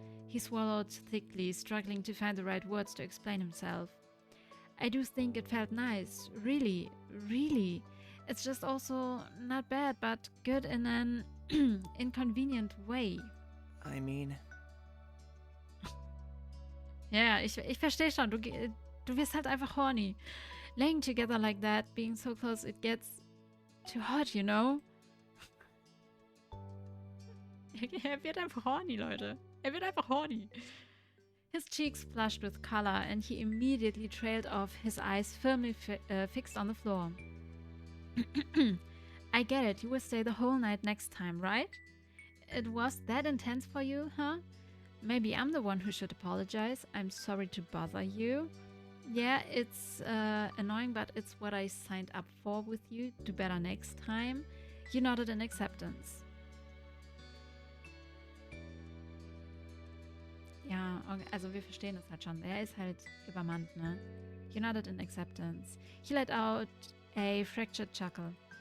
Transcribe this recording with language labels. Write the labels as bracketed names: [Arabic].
[English] He swallowed thickly, struggling to find the right words to explain himself. I do think it felt nice. Really, really. It's just also not bad, but good in an inconvenient way. I mean... [German] Ja, ich verstehe schon. Du wirst halt einfach horny. [English] Laying together like that, being so close, it gets too hot, you know? [German] Er wird einfach horny, Leute. Er wird einfach horny. [English] His cheeks flushed with color and he immediately trailed off, his eyes firmly fixed on the floor. I get it. You will stay the whole night next time, right? It was that intense for you, huh? Maybe I'm the one who should apologize. I'm sorry to bother you. Yeah, it's annoying, but it's what I signed up for with you. Do better next time. You nodded in acceptance. [German] Ja, okay, also wir verstehen das halt schon. Er ist halt übermannt, ne? [English] You nodded in acceptance. He let out a fractured chuckle.